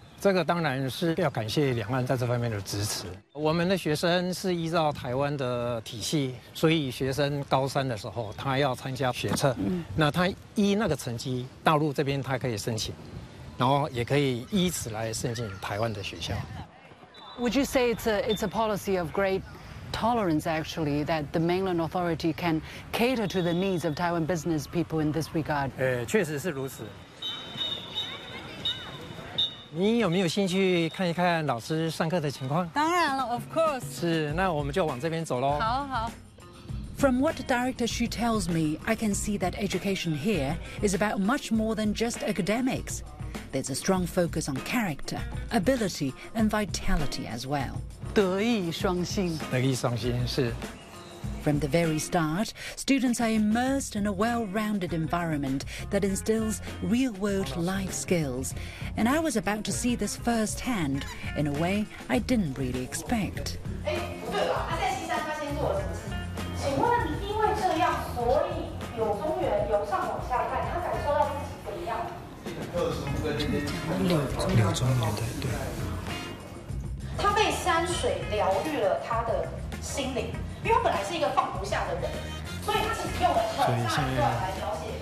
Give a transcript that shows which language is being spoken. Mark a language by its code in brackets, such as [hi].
[zh] 这个当然是要感谢两岸在这方面的支持。我们的学生是依照台湾的体系，所以学生高三的时候，他要参加学测，那他依那个成绩，大陆这边他可以申请。然后也可以依此来申请台湾的学校。 [en] Would you say it's a policy of great tolerance actually that the mainland authority can cater to the needs of Taiwan business people in this regard？ [zh] 确实是如此。你有没有兴趣看一看老师上课的情况？当然了 ， [en] of course。 [zh] 是，那我们就往这边走喽。好好。 [en] From what Director Xu tells me, I can see that education here is about much more than just academics. There's a strong focus on character, ability, and vitality as well. [zh] 德艺双馨，德艺双馨是。 From the very start, students are immersed in a well-rounded environment that instills real-world life skills. And I was about to see this firsthand in a way I didn't really expect. 哎，对了，他在西山发现做了什么事？请问，因为这样，所以有中原由上往下看，他感受到自己不一样。柳宗元的，对，他被山水疗愈了他的心灵，因为他本来是一个放不下的人，所以他其实用了很大一段来描写